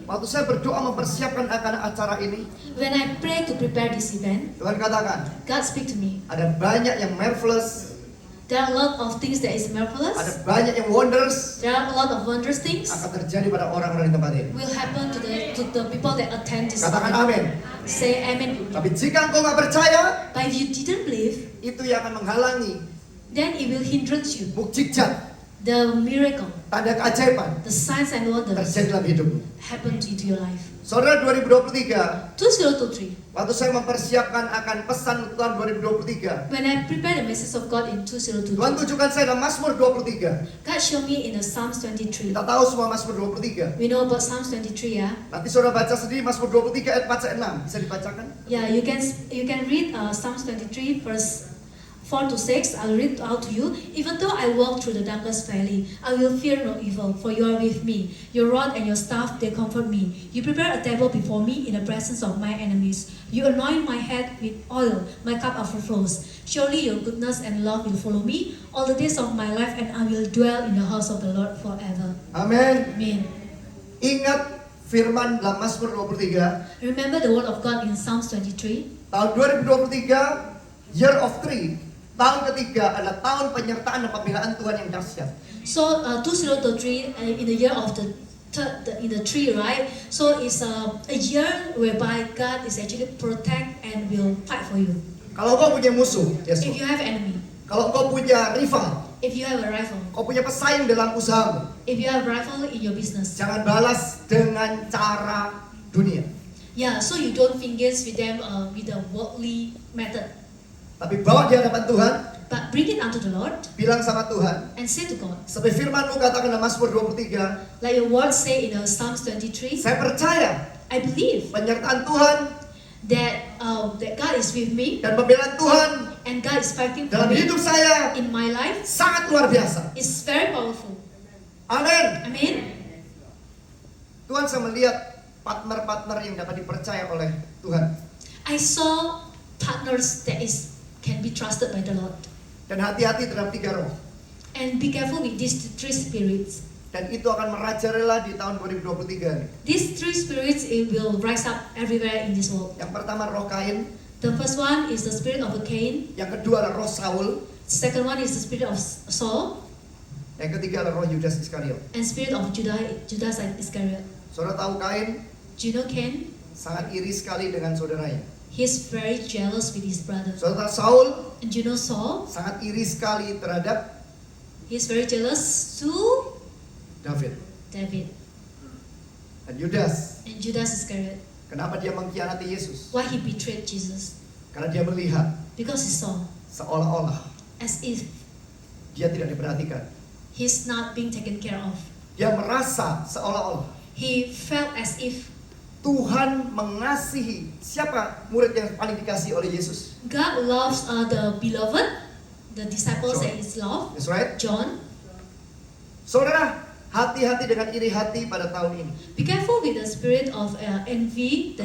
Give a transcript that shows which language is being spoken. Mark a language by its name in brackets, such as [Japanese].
[Indonesian] waktu saya berdoa mempersiapkan akan acara ini, [English] when I pray to prepare this event, [Indonesian] Tuhan katakan, [English] God speak to me. [Indonesian] ada banyak yang marvelous, [English] There are a lot of things that is marvelous. [Indonesian] ada banyak yang wonders [English] There are a lot of wondrous things [Indonesian] akan terjadi pada orang-orang di tempat ini. [English] will happen to the people that attend this [Indonesian] Katakan [English] event. [Indonesian] amin. [English] Say amen. [Indonesian] Tapi jika engkau nggak percaya, [English] But if you didn't believe, [Indonesian] itu yang akan menghalangi [English] then it will hinder you. [Indonesian] mukjizat, [English] The miracle, [Indonesian] tanda keajaiban [English] the signs and wonders [Indonesian] terjadi dalam hidupmu. [English] happen to your life. [Indonesian] Saudara, 2023, [English] 2023. [Indonesian] waktu saya mempersiapkan akan pesan Tuhan 2023, [English] When I prepare the message of God in 2023, [Indonesian] Tuhan tunjukkan saya dalam Mazmur 23. [English] God showed me in the Psalms 23. [Indonesian] Kita tahu semua Mazmur 23. [English] We know about Psalms 23, yeah. [Indonesian] Nanti saudara baca sendiri Mazmur 23 ayat 4 sampai 6. Bisa dibacakan? [English] Yeah, you can read Psalms 23 verse 4 to 6. I'll read out to you. Even though I walk through the darkest valley, I will fear no evil, for you are with me. Your rod and your staff, they comfort me. You prepare a table before me in the presence of my enemies. You anoint my head with oil, my cup overflows. Surely your goodness and love will follow me all the days of my life, and I will dwell in the house of the Lord forever. [Indonesian] Amin. [English] Amen. [Indonesian] Ingat firman dalam Mazmur 23, [English] Remember the word of God in Psalms 23. [Indonesian] tahun 2023, [English] year of three. [Indonesian] Tahun ketiga adalah tahun penyertaan dan pembelaan Tuhan yang dahsyat. [English] So 2023 in the year of the tree, right? So it's a year whereby God is actually protect and will fight for you. [Indonesian] Kalau kau punya musuh, yes. [English] If you have enemy, [Indonesian] Kalau kau punya rival, [English] if you have a rival, [Indonesian] kau punya pesaing dalam usahamu, [English] if you have a rival in your business, [Indonesian] jangan balas dengan cara dunia. [English] yeah. So you don't engage with them with a worldly method. [Indonesian] Tapi bawa di hadapan Tuhan, [English] but bring it unto the Lord [Indonesian] Bilang sama Tuhan, [English] and say to God, [Indonesian] seperti firman-Mu katakan dalam Mazmur 23, [English] like your word say in Psalms 23, [Indonesian] saya percaya [English] I believe [Indonesian] penyertaan Tuhan [English] that God is with me [Indonesian] dan pembelaan Tuhan [English] and God is fighting for [Indonesian] dalam [English] me [Indonesian] hidup saya [English] in my life. [Indonesian] sangat luar biasa. [English] It's very powerful. [Indonesian] Amin. [English] Amen. [Indonesian] Tuhan saya melihat partner-partner yang dapat dipercaya oleh Tuhan. [English] I saw partners that can be trusted by the Lord. [Indonesian] Dan hati-hati terhadap 3 roh. [English] And be careful with these 3 spirits. [Indonesian] Dan itu akan merajalela di tahun 2023 nih. [English] These 3 spirits, it will rise up everywhere in this world. [Indonesian] Yang pertama roh Kain, [English] The first one is the spirit of Cain. [Indonesian] yang kedua adalah roh Saul, [English] Second one is the spirit of Saul, [Indonesian] yang ketiga adalah roh Yudas Iskariot. [English] and spirit of Judas Iscariot. [Indonesian] Saudara tahu Kain [English] Do you know Cain? [Indonesian] sangat iri sekali dengan saudaranya. [English] He's very jealous with his brother. [Indonesian] Saudara tahu Saul [English] And you know Saul? [Indonesian] sangat iri sekali terhadap [English] He's very jealous to [Indonesian] David. [English] David. [Indonesian] Dan Yudas, [English] And Judas Iscariot. [Indonesian] kenapa dia mengkhianati Yesus? [English] Why he betrayed Jesus? [Indonesian] Karena dia melihat [English] Because he saw [Indonesian] seolah-olah [English] as if [Indonesian] dia tidak diperhatikan. [English] he's not being taken care of. [Indonesian] Dia merasa seolah-olah [English] He felt as if [Indonesian] Tuhan mengasihi. Siapa murid yang paling dikasihi oleh Yesus? [English] God loves the beloved, the disciples that is loved, That's right. John. [Indonesian] Saudara, hati-hati dengan iri hati pada tahun ini. [English] Be careful with the spirit of envy, the